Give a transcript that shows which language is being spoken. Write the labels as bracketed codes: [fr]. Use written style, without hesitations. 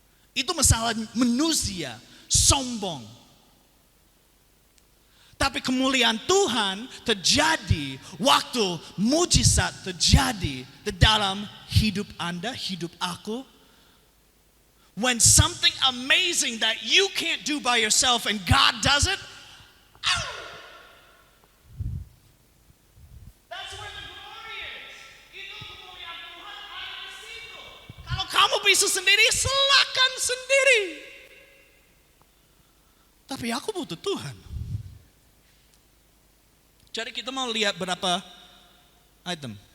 [id] Itu masalah manusia sombong. Tapi kemuliaan Tuhan terjadi waktu mujizat terjadi di dalam hidup Anda, hidup aku. [en] When something amazing that you can't do by yourself and God does it, that's where the glory is. [id] Itu kemuliaan Tuhan ada di situ. Kalau kamu bisa sendiri, silakan sendiri. Tapi aku butuh Tuhan. Jadi kita mau lihat berapa item.